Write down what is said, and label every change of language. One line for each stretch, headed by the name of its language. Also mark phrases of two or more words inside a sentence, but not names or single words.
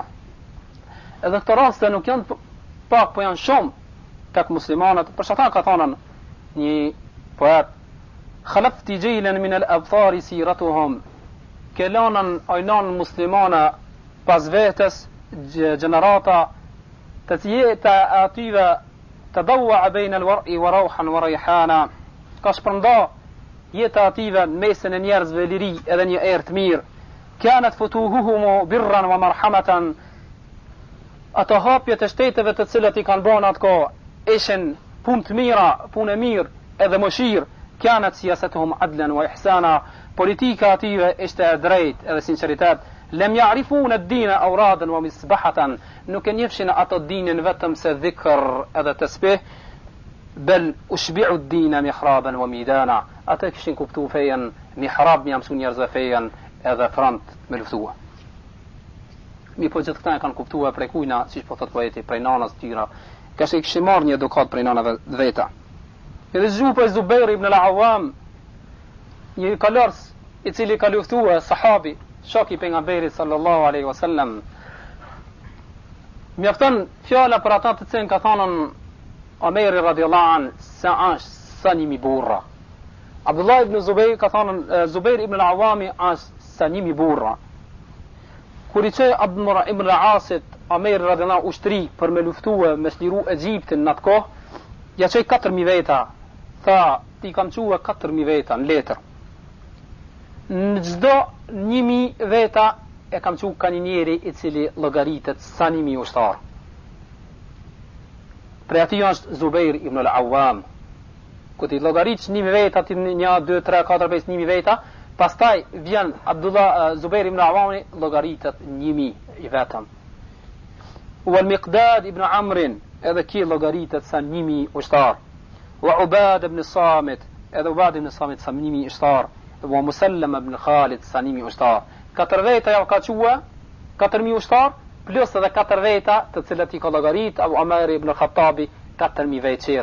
Albanian: Edhe këto raste nuk janë pak, po janë shumë tek muslimanët. Për shkak ka thënë një poet:
Arabic: "خلفت جيلا من الأبثار سيرتهم",
Albanian: kelanën ajnan muslimana pas vetes gjenerata të tjeta atyve të dawa bejnë
Arabic: الورع وروحا وريحانا,
Albanian: ka shpërnda jeta atyve në mesin e njerëzve liri edhe një erë të mirë.
Arabic: كانت فتوحهم برا ومرحمة,
Albanian: ato hapjet e shteteve të cilët i kanë bën atko ishin punë të mira, punë e mirë edhe mëshirë.
Arabic: كانت سياستهم عدلا وإحسانا,
Albanian: politika atyve ishte e drejtë edhe sinqeritet.
Arabic: لم يعرفوا الدين أورادا ومسبحة,
Albanian: nuk e njefshin ato dinin vetëm se dhikr edhe tasbih,
Arabic: بل أشبعوا الدين محرابا وميدانا,
Albanian: ata kishin kuptu fejen mihrab, mi mësu njerëzve fejen edhe front me luftua. Mi po gjithë këta e kanë kuptua prej kujna, siç po thot poeti, prej nanës tyra, ka se kishin marrë një edukat prej nanave veta. Edhe zgju për Zubair ibn al-Awwam, një kalors i cili ka luftua, sahabi, shoki pejgamberit
Arabic: صلى الله عليه وسلم.
Albanian: Mjafton fjala për ata të cilën ka thënë Omeri
Arabic: رضي الله عن,
Albanian: sa njimi burra. Abdullah ibn Zubair ka thënë Zubair ibn al-Awwami sa njimi burra. Kur i çoi Abdullah ibn al-Asit Omeri radhiyallahu ushtri për me luftue me sliru Egjiptin në atë kohë, ja çoi 4000 veta. Tha, ti kam thua 4000 veta në letër. Në çdo 1000 veta e kam thënë ka një njeri i cili llogaritet sa 1000 ushtar. Për ati është Zubair ibn al-Awwam. Ku ti llogarit 1000 veta, ti 1 2 3 4 5 1000 veta, pastaj vjen Zubair ibn al-Awwam llogaritet 1000 i vetëm. Wa al-Miqdad ibn Amr edhe ki llogaritet sa 1000 ushtar. Wa Ubad ibn Samit, edhe Ubad ibn Samit sa 1000 ushtar. Wa Musallam ibn Khalid sa 1000 ushtar. 4 veta ja ka thua 4000 ushtar plus edhe 4 veta të cilat i ka llogarit Abu Omer ibn al-Khattabi 4000 veta.